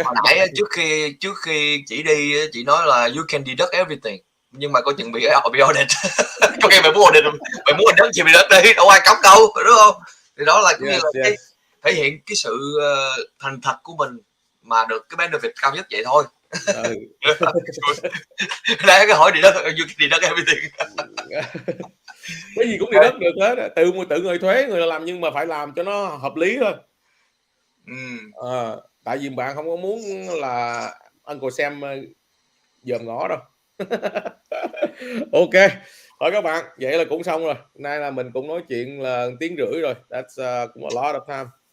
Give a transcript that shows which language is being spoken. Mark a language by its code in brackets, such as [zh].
[vi] hồi nãy trước khi chị đi, chị nói là [en] you can deduct everything, [vi] nhưng mà có chừng bị audit. Có khi mày muốn audit chị bị deduct đi, đâu ai cấm đâu, đúng không? Thì đó là cũng như là cái thể hiện cái sự thành thật của mình mà được cái benefit cao nhất vậy thôi. Đây cái hỏi deduct, [en] you can deduct everything. [vi] Cái gì cũng deduct được hết, tự người thuế người làm, nhưng mà phải làm cho nó hợp lý thôi. Tại vì bạn không có muốn là Uncle Sam dòm ngõ đâu. Ok thôi các bạn, vậy là cũng xong rồi. Nay là mình cũng nói chuyện là 1 tiếng rưỡi rồi, [en] that's [vi] cũng [en] a lot of time.